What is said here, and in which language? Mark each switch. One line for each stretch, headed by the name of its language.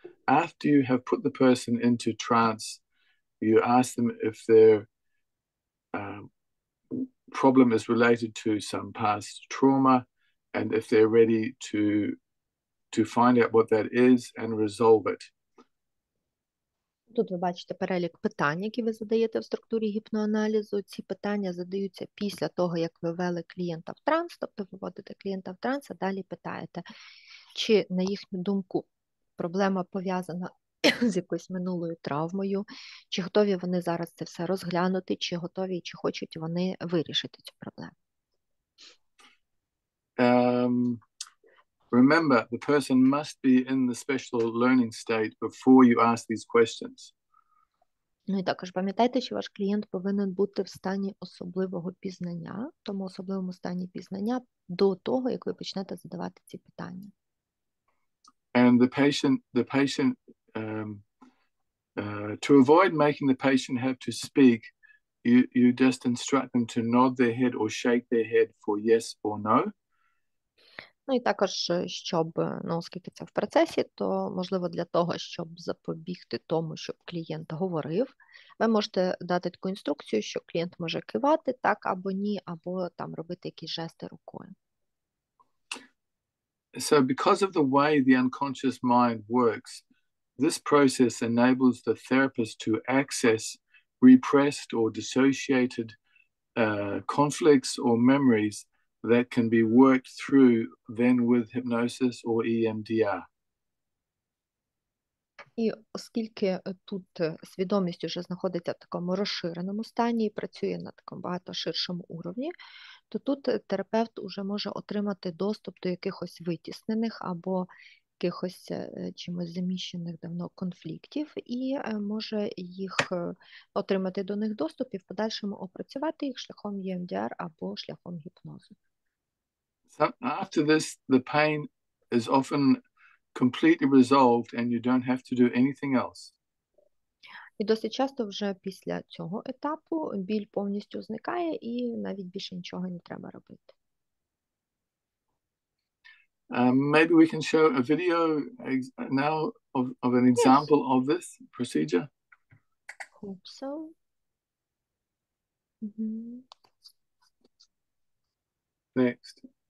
English: After you have put the person into trance, you ask them if their problem is related to some past trauma, and if they're ready to find out what that is and resolve it.
Ukrainian: Тут ви бачите перелік питань, які ви задаєте в структурі гіпноаналізу. Ці питання задаються після того, як ви ввели клієнта в транс, тобто ви вводите клієнта в транс, а далі питаєте, чи, на їхню думку, проблема пов'язана з якоюсь минулою травмою, чи готові вони зараз це все розглянути, чи готові, чи хочуть вони вирішити цю проблему.
English: Remember, the person must be in the special learning state before you ask these questions.
Ukrainian: Ну і також пам'ятайте, що ваш клієнт повинен бути в стані особливого пізнання, в тому особливому стані пізнання до того, як ви почнете задавати ці питання.
English: And the patient, to avoid making the patient have to speak, you just instruct them to nod their head or shake their head for yes or no.
Ukrainian: Ну і також, щоб, оскільки це в процесі, то, можливо, для того, щоб запобігти тому, щоб клієнт говорив, ви можете дати таку інструкцію, що клієнт може кивати так або ні, або там робити якісь жести рукою.
English: So because of the way the unconscious mind works, this process enables the therapist to access repressed or dissociated conflicts or memories that can be worked through then with hypnosis or EMDR.
Ukrainian: І оскільки тут свідомість вже знаходиться в такому розширеному стані і працює на такому багато ширшому уровні, то тут терапевт уже може отримати доступ до якихось витіснених або якихось чимось заміщених давно конфліктів і може їх отримати до них доступ і в подальшому опрацювати їх шляхом EMDR або шляхом гіпнозу.
English: So after this, the pain is often completely resolved and you don't have to do anything else.
Ukrainian: І досить часто вже після цього етапу біль повністю зникає і навіть більше нічого не треба робити.
English: Maybe we can show a video now of an example of this procedure. Hope so. Next.